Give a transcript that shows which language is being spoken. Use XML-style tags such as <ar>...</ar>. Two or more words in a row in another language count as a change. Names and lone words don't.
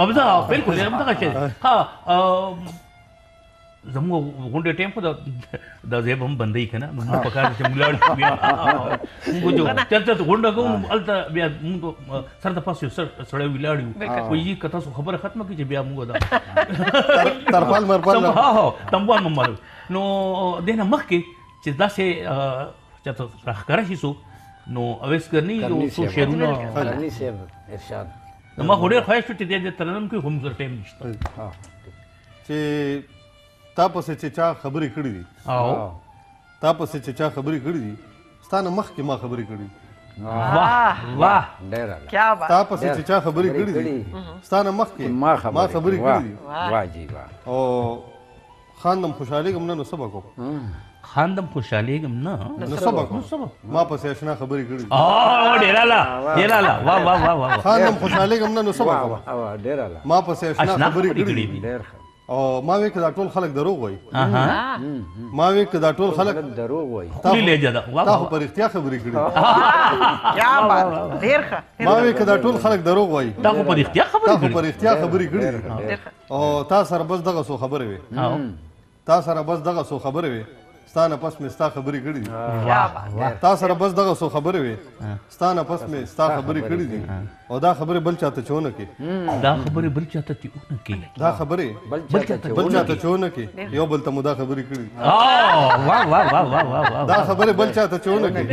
<ps>بالکل همدغه شی زموږ غونډې ټایم خو دا ځای به هم بندوي که نه نو موږ په کار چې موږ لاړ شو بیا چېرته غونډه کوو هلته بیا موږ سر د پاسه یو سړی ولاړ یو وایي که تاسو خبره ختمه کړي چې بیا موږ دا تموال ممال نو دې نه مخکې چې داسې چېرته راښکاره شي څوک نو اویس کرني یو څو شعرونه کرني صاحب ارشاد ما خو ډېر خواهش و چې دې ترنم کې هم زر ټایم نشته چې تا پسې چې چا خبرې کړې دي او تا پسې چې چا خبرې کړې دي ستا نه مخکې ما خبرې کړې دي واه واه ډېر</ps> <ur>کیا بات</ur> <ps>تا پسې چې چا خبرې کړې دي ستا نه مخکې ما خبرې کړې دي واه جی واه او خاندم خوشحالېږم نه نو څه به کوم خاندم خوشحالېږم نه نو څه به کوم ما پسې اشنا خبرې کړې دي او ډېر اعلی واه واه واه واه خاندم خوشحالېږم نه نو څه به کوم او ډېر اعلی ما پسې اشنا اشنا خبرې خبرې کړې کړې دي دي ډېر ښه او ما وی که دا ټول خلک دروغ وایي اها ما وی که دا ټول خلک دروغ وایي خولي لهجه ده تا خو په رښتیا خبرې کړې دي</ps> <ur>کیا بات</ur> <ps>ډیر ښه ما وی که دا ټول خلک دروغ وایي تا خو په رښتیا تا خبرې خو په کړې رښتیا خبرې کړې دي ډیر ښه او تا سره بس دغه څو خبرې وي او تا سره بس دغه څو خبرې وي ستا نه پس مې ستا خبرې کړې دي</ps> <ur>کیا بات</ur> <ps>تا سره بس دغه څو خبرې وي ستا نه پس مې ستا خبرې کړې دي او دا خبرې بل چاته چونه کې دا خبرې بل چاته چې ونه کې دا خبرې بل چاته بل چاته چونه کې یو بل ته مو دا خبرې کړې دي او واه واه واه واه واه واه دا خبرې بل چاته چونه کې</ps>